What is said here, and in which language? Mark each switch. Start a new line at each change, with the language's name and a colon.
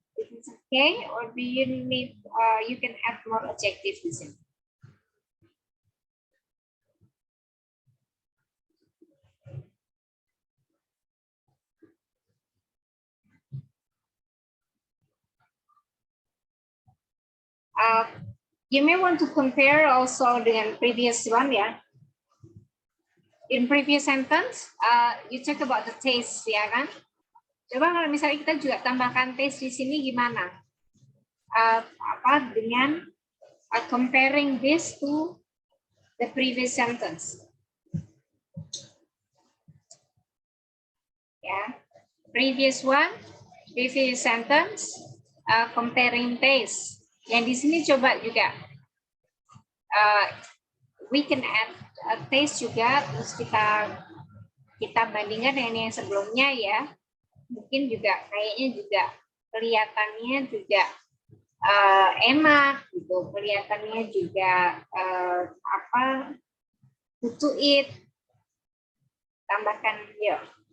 English: Okay, or do you need, you can add more adjectives in it. You may want to compare also
Indonesian: dengan
English: previous one, ya. In previous sentence, you talk about the taste,
Indonesian: ya kan? Coba kalau misalnya kita juga tambahkan taste di sini gimana? Apa dengan
English: comparing this to the previous sentence? Ya, previous one, previous sentence, comparing taste.
Indonesian: Yang di sini coba juga
English: we can add taste
Indonesian: juga, terus kita bandingkan dengan yang sebelumnya, ya. Mungkin juga kayaknya juga kelihatannya juga enak gitu, kelihatannya juga apa,
English: to eat.
Indonesian: Tambahkan yuk.